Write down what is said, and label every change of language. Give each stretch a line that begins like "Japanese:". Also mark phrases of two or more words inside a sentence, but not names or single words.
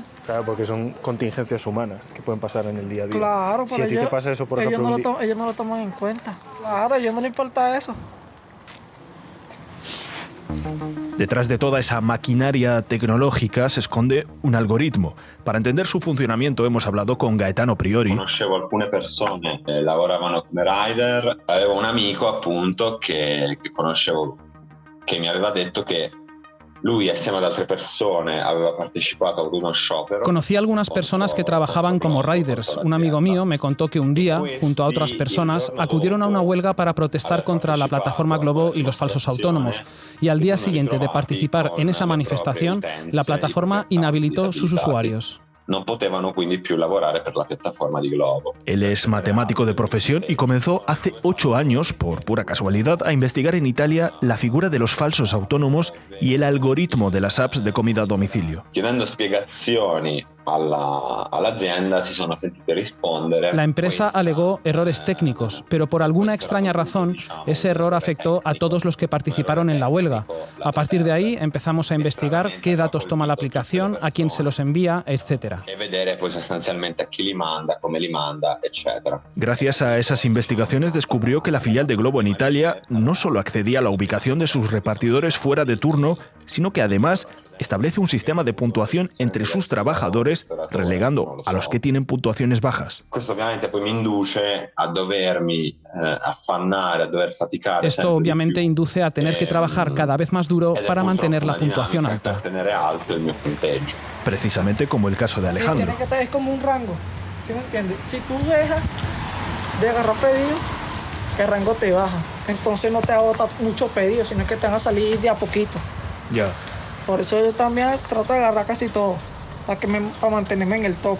Spanish: Claro, porque son contingencias humanas que pueden pasar en el día a día. Claro, si pero a ti te pasa eso, por ejemplo, ellos no lo toman en cuenta. Claro, a ellos no les importa eso. Detrás de toda esa maquinaria tecnológica se esconde un algoritmo. Para entender su funcionamiento hemos hablado con Gaetano Priori.
Italian: Conoscevo alcune persone che lavoravano come rider, avevo un amico appunto che conoscevo, che mi aveva detto che lui assieme ad altre persone aveva partecipato ad uno sciopero.
Spanish: Conocí a algunas personas que trabajaban como riders. Un amigo mío me contó que un día, junto a otras personas, acudieron a una huelga para protestar contra la plataforma Globo y los falsos autónomos. Y al día siguiente de participar en esa manifestación, la plataforma inhabilitó sus usuarios.
Italian: Non potevano quindi più lavorare per la piattaforma di Globo.
Spanish: Él es matemático de profesión y comenzó hace 8 años, por pura casualidad, a investigar en Italia la figura de los falsos autónomos y el algoritmo de las apps de comida a domicilio.
Italian: Chiedendo spiegazioni all'azienda si sono sentite rispondere.
Spanish: La empresa alegó errores técnicos, pero por alguna extraña razón, ese error afectó a todos los que participaron en la huelga. A partir de ahí empezamos a investigar qué datos toma la aplicación, a quién se los envía, etcétera.
Italian: E vedere poi sostanzialmente a chi li manda, come li manda, eccetera.
Spanish: Gracias a esas investigaciones descubrió que la filial de Globo en Italia no solo accedía a la ubicación de sus repartidores fuera de turno, sino que además establece un sistema de puntuación entre sus trabajadores, relegando a los que tienen puntuaciones bajas.
Italian: Questo ovviamente poi mi induce a dovermi affannare, a dover faticare.
Spanish: Esto obviamente induce a tener que trabajar cada vez más duro para mantener la puntuación alta.
Italian: Per tenere alto il mio punteggio.
Spanish: Precisamente como el caso de Alejandro. Sí, tiene que tener como un rango, ¿sí me entiendes? Si tú dejas de agarrar pedido, el rango te baja. Entonces no te agota mucho pedido, sino que te van a salir de a poquito. Ya. Por eso yo también trato de agarrar casi todo, para mantenerme en el tope.